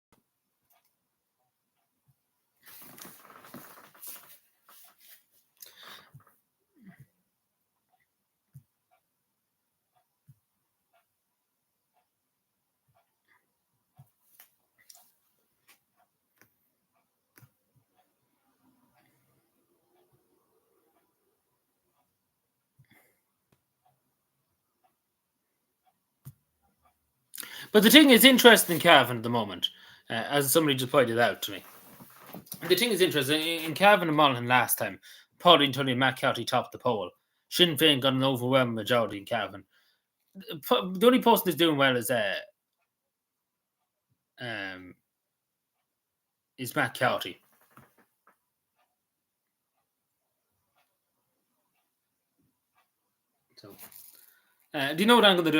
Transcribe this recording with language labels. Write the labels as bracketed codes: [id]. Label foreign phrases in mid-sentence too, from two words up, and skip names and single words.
[en] But the thing is interesting in Cavan at the moment, as somebody just pointed out to me. The thing is interesting in Cavan and Monaghan last time. Pauline Tully and Matt Cowty topped the poll. Sinn Féin got an overwhelming majority in Cavan. The only person that's doing well is Matt Cowty. So, do you know what I'm going to do?